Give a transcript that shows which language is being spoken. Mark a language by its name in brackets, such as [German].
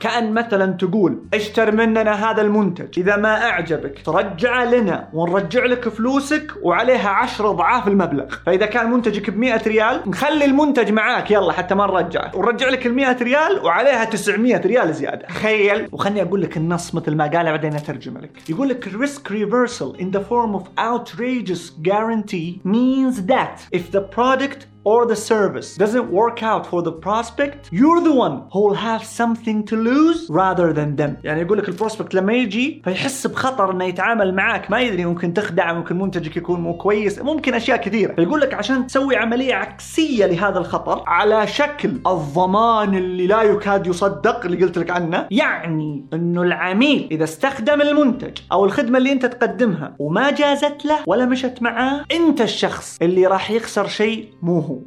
[Arabic] كأن مثلا تقول اشتر مننا هذا المنتج إذا ما أعجبك ترجع لنا ونرجع لك فلوسك وعليها 10 ضعاف المبلغ. فإذا كان منتجك بمئة ريال نخلي المنتج معاك يلا حتى ما نرجعه ونرجع لك المئة ريال وعليها 900 ريال زيادة. خيل. وخلني أقول لك النص مثل ما قاله بعدين أترجم لك. يقول لك [English] risk reversal in the form of outrageous guarantee means that if the product or the service doesn't work out for the prospect, you're the one who'll have something to lose rather than them. [Arabic] يعني يقول لك البروسبكت لما يجي فيحس بخطر انه يتعامل معك ما يدري ممكن تخدع ممكن منتجك يكون مو كويس ممكن اشياء كثيرة. فيقول لك عشان تسوي عملية عكسية لهذا الخطر على شكل الضمان اللي لا يكاد يصدق اللي قلت لك عنه يعني انه العميل اذا استخدم المنتج او الخدمة اللي انت تقدمها وما جازت له ولا مشت معاه انت الشخص اللي راح يخسر شيء مو.